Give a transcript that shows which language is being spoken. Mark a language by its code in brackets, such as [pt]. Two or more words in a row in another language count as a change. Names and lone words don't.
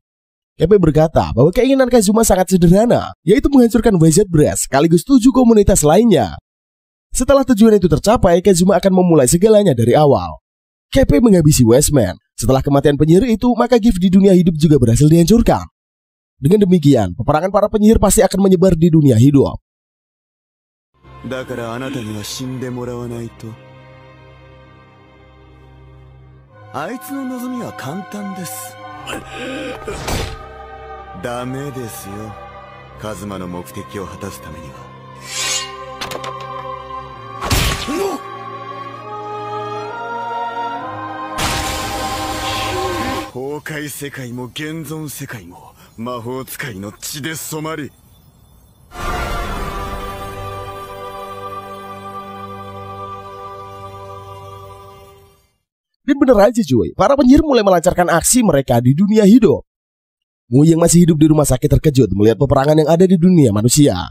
[id] Kepe berkata bahwa keinginan Kazuma sangat sederhana, yaitu menghancurkan WZ Brass sekaligus 7 komunitas lainnya. Setelah tujuan itu tercapai, Kazuma akan memulai segalanya dari awal. Kepe menghabisi Wiseman. Setelah kematian penyihir itu, maka gift di dunia hidup juga berhasil dihancurkan. Dengan demikian, peperangan para penyihir pasti akan menyebar di dunia hidup. [ja] だからあなたには死んでもらわないと。あいつの望みは簡単です。ダメですよ。カズマの目的を果たすためには。崩壊世界も現存世界も魔法使いの血で染まり。 [id] Dan bener aja cuy, para penyihir mulai melancarkan aksi mereka di dunia hidup. Mui yang masih hidup di rumah sakit terkejut melihat peperangan yang ada di dunia manusia.